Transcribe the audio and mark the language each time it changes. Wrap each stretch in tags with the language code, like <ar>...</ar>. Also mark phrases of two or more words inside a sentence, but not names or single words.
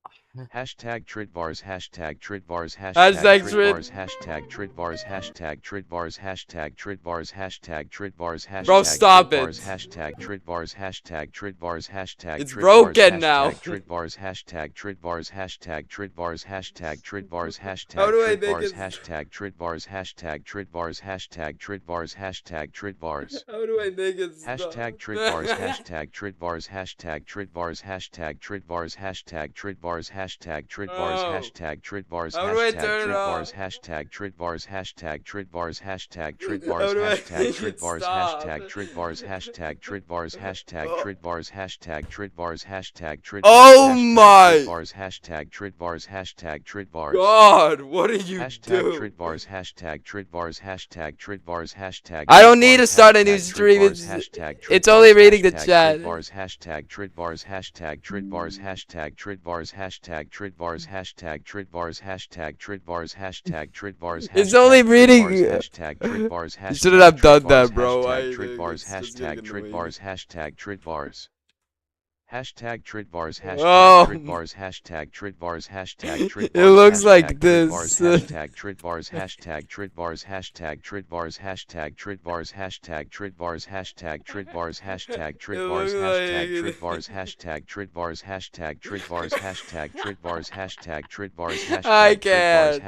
<en>Hashtag Tridbars, hashtag Tridbars, Hashtag hashtag Trid. Tridbars, hashtag Tridbars, hashtag Tridbars, hashtag Tridbars, hashtag Tridbars, Bro, hashtag stop it. Tridbars, hashtag Tridbars, hashtag Tridbars, hashtag It's Tridbars, broken now. hashtag Tridbars, hashtag Tridbars, hashtag Tridbars, hashtag Tridbars, How hashtag do I make Tridbars, it? hashtag Tridbars, hashtag Tridbars, hashtag Tridbars, hashtag Tridbars. How do I make it stop? Hashtag Tridbars, hashtag Tridbars, hashtag Tridbars, hashtag Tridbars, hashtag Tridbars, hashtag Tridbars, Oh. hashtag Tridbars, How do I hashtag turn it off? Tridbars, hashtag Tridbars, hashtag Tridbars, hashtag How Tridbars, do I hashtag make it Tridbars, stop? hashtag Tridbars, hashtag Tridbars, hashtag Oh. Tridbars, hashtag Tridbars, hashtag Tridbars, Oh hashtag my Tridbars, hashtag Tridbars, hashtag Tridbars. God, what are you Hashtag doing? Tridbars, hashtag Tridbars, hashtag Tridbars, hashtag I don't need to Tridbars, start a new hashtag stream. Tridbars, hashtag It's Tridbars, only reading the hashtag chat. Tridbars, hashtag Tridbars, hashtag Tridbars, hashtag Tridbars, hashtag Tridbars, hashtag Tridbars, hashtag Tridbars, hashtag Tridbars, It's only reading. hashtag Tridbars, You shouldn't have done that, bro. hashtag Tridbars, hashtag Tridbars, hashtag Tridbars. Hashtag Tridbars, Oh. hashtag Tridbars, hashtag Tridbars, hashtag Tridbars. It looks hashtag like this. Hashtag Tridbars, hashtag Tridbars, hashtag Tridbars, hashtag Tridbars, hashtag Tridbars, hashtag Tridbars, hashtag Tridbars, hashtag Tridbars, hashtag Tridbars, hashtag Tridbars, hashtag Tridbars, hashtag Tridbars, I hashtag Tridbars, can't.</en>